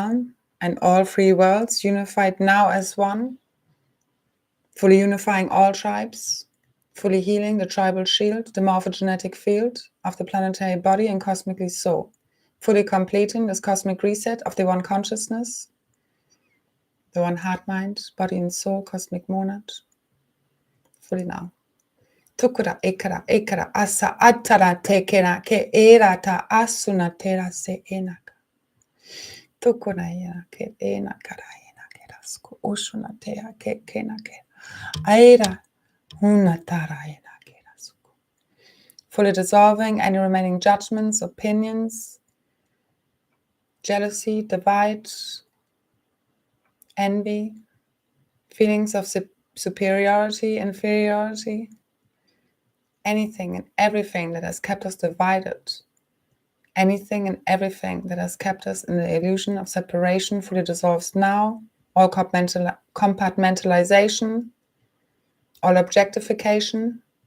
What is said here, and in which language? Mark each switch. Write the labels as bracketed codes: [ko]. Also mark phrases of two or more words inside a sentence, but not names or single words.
[en] realm, and all three worlds unified now as one, fully unifying all tribes, fully healing the tribal shield, the morphogenetic field of the planetary body and cosmically so, fully completing this cosmic reset of the one consciousness, the one heart, mind, body and soul, cosmic monad, fully now. Tukura ekara ekara asa atara tekera ke erata asuna tera se enaka. Tukura ena ke enakara enakera sku ushuna tea ke kenake. Aira hunatara enakera sku. Fully dissolving any remaining judgments, opinions, jealousy, divide, envy, feelings of superiority, inferiority, anything and everything that has kept us divided, anything and everything that has kept us in the illusion of separation fully dissolves now, all compartmentalization, all objectification,